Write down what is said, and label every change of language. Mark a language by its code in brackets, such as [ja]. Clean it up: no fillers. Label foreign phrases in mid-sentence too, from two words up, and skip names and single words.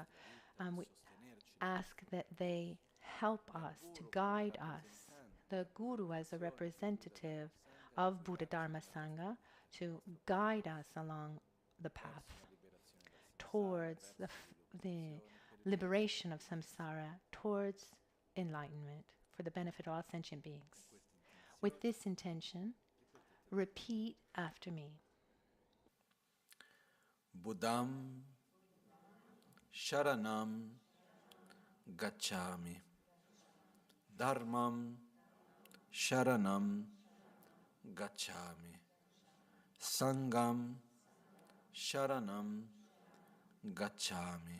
[en] We ask that they help us, to guide us, the Guru as a representative of Buddha Dharma Sangha, to guide us along the path towards the liberation of samsara, towards enlightenment, for the benefit of all sentient beings. With this intention, repeat after me. [pi] Buddham Sharanam Gacchami. Dharmam Sharanam Gacchami. Sangam Sharanam Gacchami.